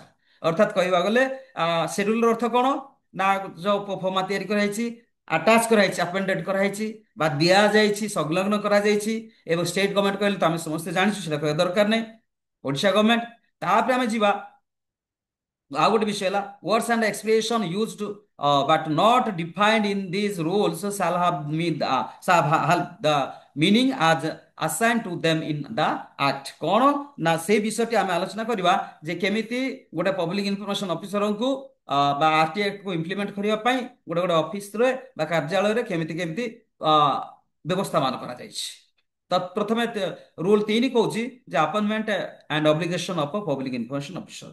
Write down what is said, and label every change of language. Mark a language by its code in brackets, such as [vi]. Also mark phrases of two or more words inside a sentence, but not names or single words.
[or] ଅର୍ଥାତ୍ କହିବାକୁ ଗଲେ ସେଡ୍ୟୁଲର ଅର୍ଥ କଣ ନା ଯୋଉ ଫର୍ମା ତିଆରି କରାଯାଇଛି ଆଟାଚ କରାଯାଇଛି ଆପେଣ୍ଡେଡ କରାଯାଇଛି ବା ଦିଆଯାଇଛି ସଂଲଗ୍ନ କରାଯାଇଛି ଏବଂ [en] state government [or] କହିଲେ ତ ଆମେ ସମସ୍ତେ ଜାଣିଛୁ ସେଟା କହିବା ଦରକାର ନାହିଁ ଓଡ଼ିଶା ଗଭର୍ଣ୍ଣମେଣ୍ଟ। ତାପରେ ଆମେ ଯିବା ଆଉ ଗୋଟେ ବିଷୟ ହେଲା [en] words and expression used but not defined in these rules shall have the meaning as assigned to them in the act। କଣ ନା ସେଇ ବିଷୟଟି ଆମେ ଆଲୋଚନା କରିବା ଯେ କେମିତି ଗୋଟେ public information officer ବା ଆରଟି ଆକ୍ଟ କୁ ଇମ୍ପ୍ଲିମେଣ୍ଟ କରିବା ପାଇଁ ଗୋଟେ ଗୋଟେ ଅଫିସରେ ବା କାର୍ଯ୍ୟାଳୟରେ କେମିତି କେମିତି ଅ, ବ୍ୟବସ୍ଥା ମାନ କରାଯାଇଛି। ତ ପ୍ରଥମେ ରୁଲ 3 କହୁଛି ଯେ appointment and obligation of public information officer.